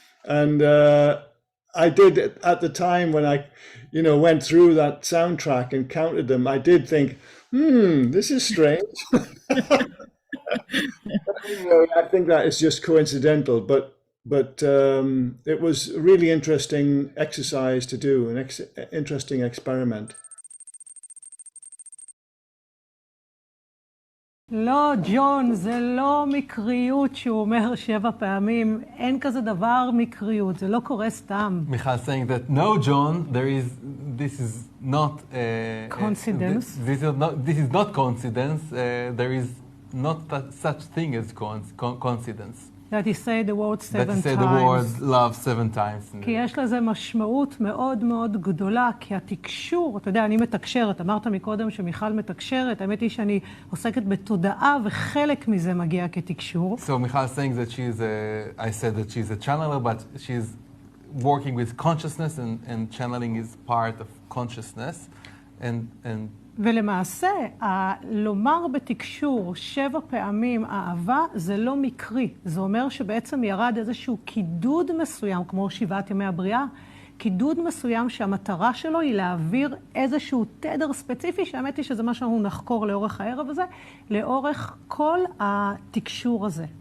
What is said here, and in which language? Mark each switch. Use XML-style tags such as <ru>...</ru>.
<en>And I did at the time when I, went through that soundtrack and counted them, I did think, this is strange. I think that is just coincidental, but it was a really interesting exercise to do, an interesting experiment.</en> <he>לא, ג'ון, זה לא מקריות שהוא אומר 7 פעמים. אין כזה דבר מקריות, זה לא קורה סתם.</he> <en>Michal saying that, no, John, this is not... Coincidence. This is not coincidence. There is not such thing as coincidence. That he said the word 7 times. That he said the word love 7 times.</en> <he>כי יש לזה משמעות מאוד מאוד גדולה, כי התקשור, אתה יודע, אני מתקשרת, אמרת מקודם שמיכל מתקשרת, האמת היא שאני עוסקת בתודעה וחלק מזה מגיע כתקשור.</he> <en>So Michal is saying that I said that she's a channeler, but she's working with consciousness and channeling is part of consciousness. And</en> <he>ולמעשה, לומר בתקשור 7 פעמים אהבה זה לא מקרי. זה אומר שבעצם ירד איזשהו קידוד מסוים, כמו 7 ימי הבריאה, קידוד מסוים שהמטרה שלו היא להעביר איזשהו תדר ספציפי, שהאמת היא שזה מה שאנחנו נחקור לאורך הערב הזה, לאורך כל התקשור הזה.</he>